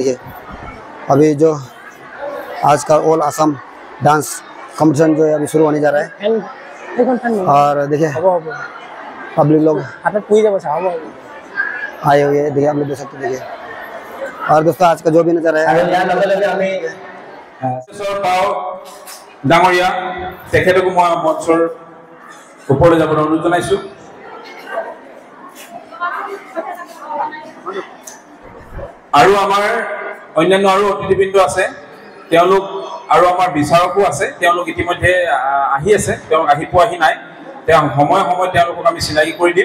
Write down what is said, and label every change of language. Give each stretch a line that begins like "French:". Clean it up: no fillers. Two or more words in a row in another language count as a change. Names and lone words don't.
Hindi: देखिए अभी जो आज का ऑल असम डांस कंपटीशन जो है अभी शुरू होने जा रहा है और देखिए पब्लिक लोग आए हुए हैं। देखिए आप लोग देख सकते हैं, देखिए और दोस्तों आज का जो भी नज़र है
Assamese: ডাঙৰীয়া তেখেতকো মই মঞ্চৰ ওপৰলৈ যাবলৈ অনুৰোধ জনাইছোঁ। আৰু আমাৰ অন্যান্য আৰু অতিথিবৃন্দ আছে, তেওঁলোক আৰু আমাৰ বিচাৰকো আছে, তেওঁলোক ইতিমধ্যে আহি আছে, তেওঁলোক আহি পোৱাহি নাই, তেওঁ সময়ে সময়ে তেওঁলোকক আমি চিনাকি কৰি দিম।